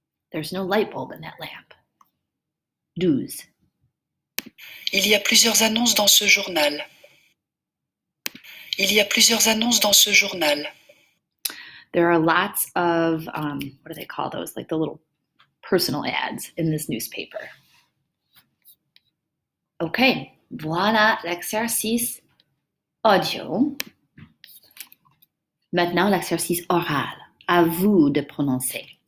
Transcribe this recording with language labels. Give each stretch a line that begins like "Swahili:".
English: There's no light bulb in that lamp. 12.
French: Il y a plusieurs annonces dans ce journal. Il y a plusieurs annonces dans ce journal.
English: There are lots of, what do they call those? Like the little personal ads in this newspaper.
French: OK, voilà l'exercice audio. Maintenant, l'exercice oral. À vous de prononcer.